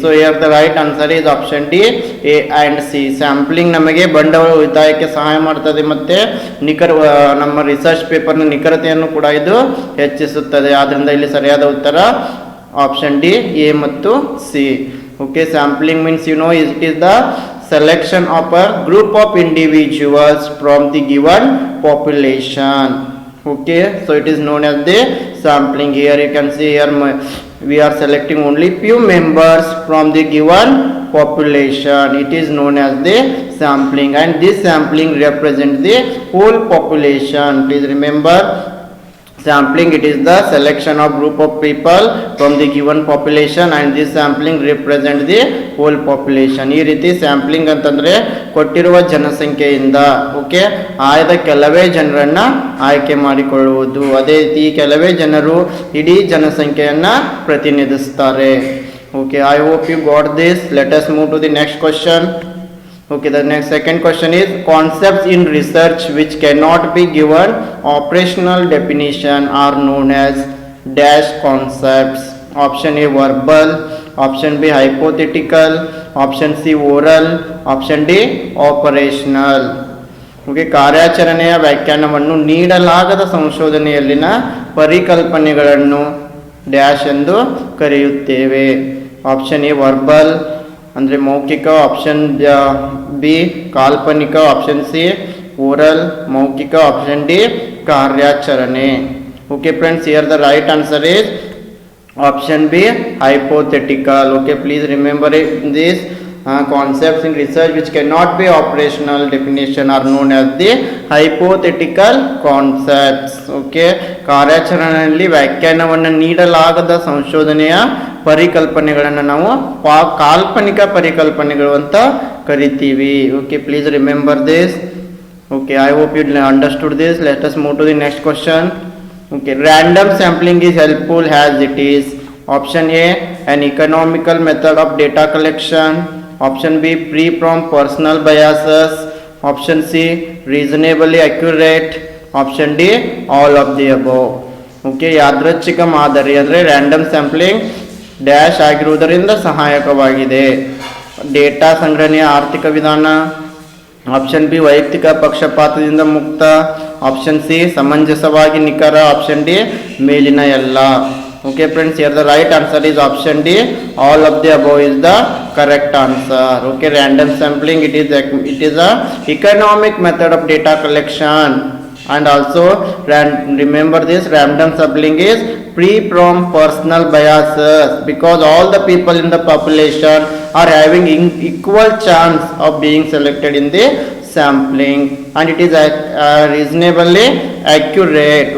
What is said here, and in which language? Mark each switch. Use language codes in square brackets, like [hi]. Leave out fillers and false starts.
[en] So here the right answer is option D, A and C. [kn] Sampling ನಮಗೆ ಬಂಡವಾಳ ಉಳಿತಾಯಕ್ಕೆ ಸಹಾಯ ಮಾಡ್ತದೆ ಮತ್ತೆ ನಮ್ಮ ರಿಸರ್ಚ್ ಪೇಪರ್ನ ನಿಖರತೆಯನ್ನು ಕೂಡ ಇದು ಹೆಚ್ಚಿಸುತ್ತದೆ. ಆದ್ರಿಂದ ಇಲ್ಲಿ ಸರಿಯಾದ ಉತ್ತರ ಆಪ್ಷನ್ ಡಿ, ಎ ಮತ್ತು C. [en] Okay, sampling means you know it is the selection of a group of individuals from the given population. Okay, so it is known as the sampling. Here you can see here we are selecting only few members from the given population. It is known as the sampling, and this sampling represents the whole population. Please remember, sampling, it is the selection of group of people from the given population, and this sampling represents the whole population. [kn] ಈ ರೀತಿ sampling ಅಂತಂದ್ರೆ ಕೊಟ್ಟಿರುವ ಜನಸಂಖ್ಯೆಯಿಂದ okay ಆಯ್ದ ಕೆಲವೇ ಜನರನ್ನ ಆಯ್ಕೆ ಮಾಡಿಕೊಳ್ಳುವುದು. ಅದೇ ರೀತಿ ಕೆಲವೇ ಜನರು ಇಡೀ ಜನಸಂಖ್ಯೆಯನ್ನ ಪ್ರತಿನಿಧಿಸುತ್ತಾರೆ. [en] Okay, I hope you got this. Let us move to the next question. Okay, the next second question is concepts in research which cannot be given operational definition are known as dash concepts. Option A verbal, option B hypothetical, option C oral, option D operational. [kn] Okay, ಕಾರ್ಯಾಚರಣೆಯ ವ್ಯಾಖ್ಯಾನವನ್ನು ನೀಡಲಾಗದ ಸಂಶೋಧನೆಯಲ್ಲಿನ ಪರಿಕಲ್ಪನೆಗಳನ್ನು dash ಎಂದು ಕರೆಯುತ್ತೇವೆ. Option A verbal ಅಂದರೆ ಮೌಖಿಕ, option B ಕಾಲ್ಪನಿಕ, option C oral ಮೌಖಿಕ, option D ಕಾರ್ಯಾಚರಣೆ. [en] Okay friends, here the right answer is option B hypothetical. Okay, please remember this concepts in research which cannot be operational definition are known as the hypothetical concepts. [kn] Okay, ಕಾರ್ಯಾಚರಣೆಯಲ್ಲಿ ವ್ಯಾಖ್ಯಾನವನ್ನು ನೀಡಲಾಗದ ಸಂಶೋಧನೆಯ ಪರಿಕಲ್ಪನೆಗಳನ್ನು ನಾವು ಕಾಲ್ಪನಿಕ ಪರಿಕಲ್ಪನೆಗಳು ಅಂತ ಕರಿತೀವಿ. [en] Okay, please remember this. Okay, I hope you understood this. Let us move to the next question. Okay, random sampling is helpful as it is. Option A an economical method of data collection. Option B free from personal biases. Option C reasonably accurate. Option D all of the above. Okay, [kn] ಯಾದೃಚ್ಛಿಕ ಮಾದರಿ ಅಂದರೆ random sampling dash ಆಗಿರುವುದರಿಂದ ಸಹಾಯಕವಾಗಿದೆ. Data ಸಂಗ್ರಹಣೆಯ ಆರ್ಥಿಕ ವಿಧಾನ. Option B ವೈಯಕ್ತಿಕ ಪಕ್ಷಪಾತದಿಂದ ಮುಕ್ತ. ಆಪ್ಷನ್ ಸಿ ಸಮಂಜಸವಾಗಿ ನಿಖರ. ಆಪ್ಷನ್ ಡಿ ಮೇಲಿನ ಎಲ್ಲ. [en] Okay friends, here the right answer is option D. All of the above is the correct answer. Okay, random sampling, it is a economic method of data collection, and also remember this, random sampling is free from personal biases because all the people in the population are having equal chance of being selected in the sampling, and it is reasonably accurate.